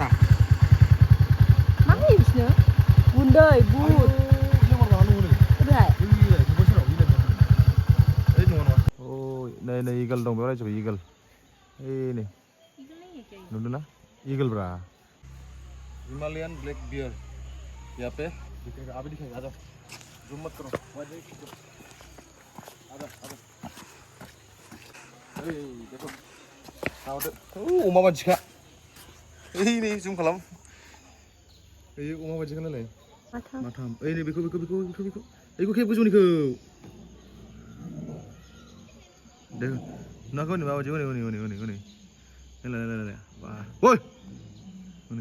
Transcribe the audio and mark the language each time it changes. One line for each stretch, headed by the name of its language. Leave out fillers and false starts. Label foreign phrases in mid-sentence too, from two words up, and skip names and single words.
Bodo: मा होयो बिसोरनो गुन्दै बुट नै नै इगल दं बेयाव रायजोबो इगल ओइ नै नुदोंना इगल ब्रा हिमालयान ब्लैक बियर
Hindi: यहाँ पे अभी दिखाएगा आ जाओ जूम मत करो
Bodo: आजा ओइ देखो अमा बादिखा ओइ नै जुम खालाम ओइ अमा बादिखा नालाय माथाम ओइ नै बेखौ खेब गोजौनिखौ दे नाखौ नै माबादि हनै नालाय वाह ओइ हनै